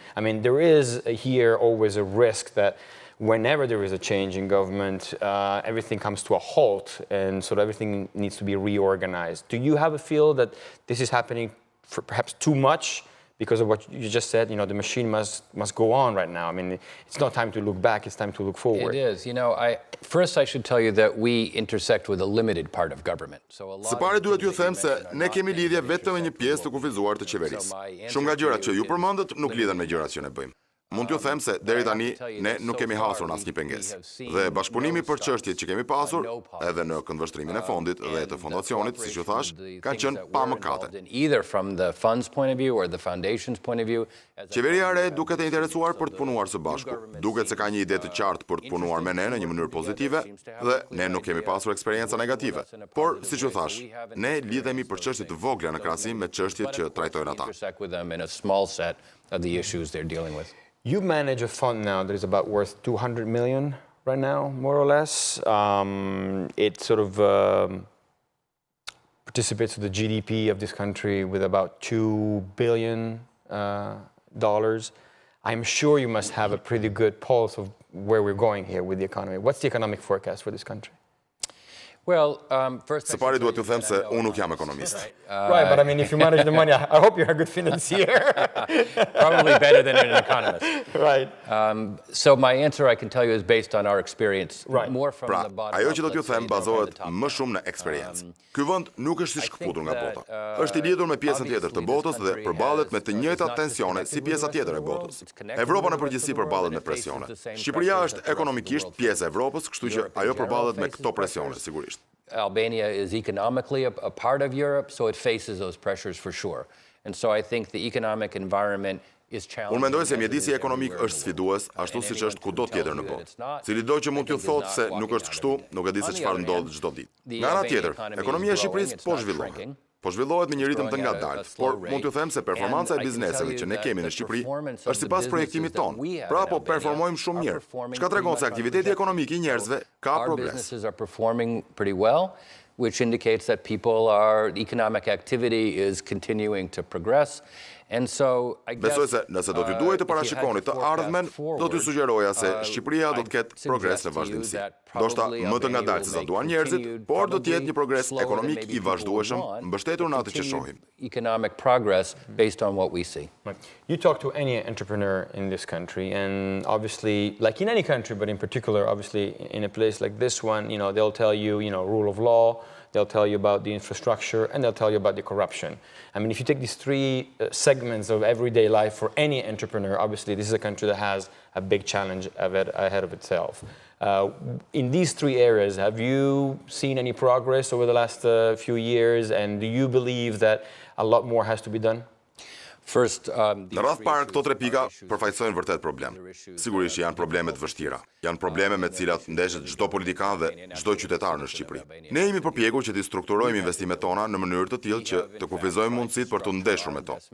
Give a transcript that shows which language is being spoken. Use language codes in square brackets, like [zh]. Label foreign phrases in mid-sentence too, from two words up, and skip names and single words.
[en] I mean, there is here always a risk that whenever there is a change in government, everything comes to a halt and sort of everything needs to be reorganized. Do you have a feel that this is happening for perhaps too much because of what you just said, the machine must go on right now. I mean, it's not time to look back, it's time to look forward. It is. First I should tell you that we intersect with a limited part of government. [sq] Së pari duhet ju them se ne kemi lidhje vetëm me një pjesë të kufizuar të qeverisë. Shumë nga gjërat që ju përmendët nuk lidhen me gjërat që ne bëjmë. Mund t'ju them se deri tani ne nuk kemi hasur në asnjë pengesë. Dhe bashkëpunimi për çështjet që kemi pasur, edhe në këndvështrimin e fondit dhe të fondacionit, siç ju thash, kanë qenë pa mëkate. [en] Either from the fund's point of view or the foundation's point of view. [sq] Qeveria e re duket e interesuar për të punuar së bashku. Duket se ka një ide të qartë për të punuar me ne në një mënyrë pozitive dhe ne nuk kemi pasur eksperjenca negative. Por, siç ju thash, ne lidhemi për çështje të vogla në krahasim me çështjet që trajtojnë ata. [en] You manage a fund now that is about worth 200 million right now, more or less. It sort of participates to the GDP of this country with about $2 billion. I'm sure you must have a pretty good pulse of where we're going here with the economy. What's the economic forecast for this country? Well, [sq] Së pari duhet t'ju them se unë nuk jam ekonomist. [en] Right, but I mean, if you manage the money, I hope you're a good financier. Probably better than an economist. Right. So my answer, I can tell you, is based on our experience. Right. More from the bottom. [sq] Ajo që do t'ju them bazohet më shumë në eksperiencë. Ky vend nuk është si shkëputur nga bota. Është i lidhur me pjesën tjetër të botës dhe përballet me të njëjtat tensione si pjesa tjetër e botës. Evropa në përgjithësi përballet me presione. Shqipëria është ekonomikisht pjesë e Evropës, kështu që ajo përballet me këto presione sigurisht. [en] Albania is economically a part of Europe, so it faces those pressures for sure. And so I think the economic environment is challenging. [sq] Unë mendoj se mjedisi ekonomik është sfidues, ashtu siç është kudo tjetër në botë. Cilido që mund t'ju thotë se nuk është kështu, nuk e di se çfarë ndodh çdo ditë. Nga ana tjetër, ekonomia e Shqipërisë po zhvillohet. Po zhvillohet me një ritëm të ngadalt, por mund t'ju them se performanca e bizneseve që ne kemi në Shqipëri është sipas projektimit ton. Pra po performojmë shumë mirë. Çka tregon se aktiviteti ekonomik i njerëzve ka progres. [en] Which indicates that economic activity is continuing to progress. And so I guess, [sq] besoj se nëse do t'ju duhej të parashikoni të ardhmen, do t'ju sugjeroja se Shqipëria do të ketë progres në vazhdimsi. Ndoshta më të ngadalt se sa duan njerëzit, por do të jetë një progres ekonomik i vazhdueshëm, mbështetur në atë që shohim. [en] Economic progress based on what we see. You talk to any entrepreneur in this country, and obviously, like in any country, but in particular, obviously, in a place like this one, they'll tell you, rule of law, they'll tell you about the infrastructure, and they'll tell you about the corruption. I mean, if you take these three segments of everyday life for any entrepreneur, obviously, this is a country that has a big challenge ahead of itself. In these three areas, have you seen any progress over the last few years, and do you believe that a lot more has to be done? [sq] Në radh parë këto tre pika përfaqësojnë vërtet problem. Sigurisht janë probleme të vështira. Janë probleme me të cilat ndeshet çdo politikan dhe çdo qytetar në Shqipëri. Ne jemi përpjekur që të strukturojmë investimet tona në mënyrë të tillë që të kufizojmë mundësitë për të ndeshur me to.